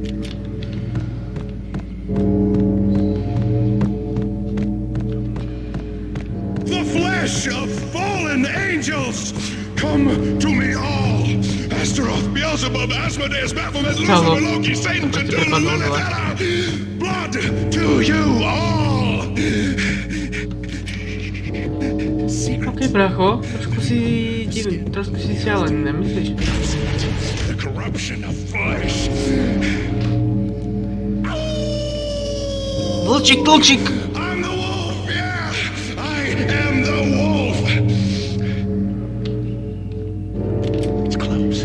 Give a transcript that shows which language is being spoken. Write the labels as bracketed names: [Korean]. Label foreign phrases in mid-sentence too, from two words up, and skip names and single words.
[English] The flesh of fallen angels, come to me all. Astaroth, Beelzebub, Asmodeus, Baphomet, Lucifer, Loki, Satan, Cthulhu, Lilith, Hela, blood to you all. [Slovak] Okej, bracho, trošku si šialený, nemyslíš? [English] The corruption of flesh. [Slovak] Vlčík! [English] I'm the wolf, yeah, I am the wolf. It's close.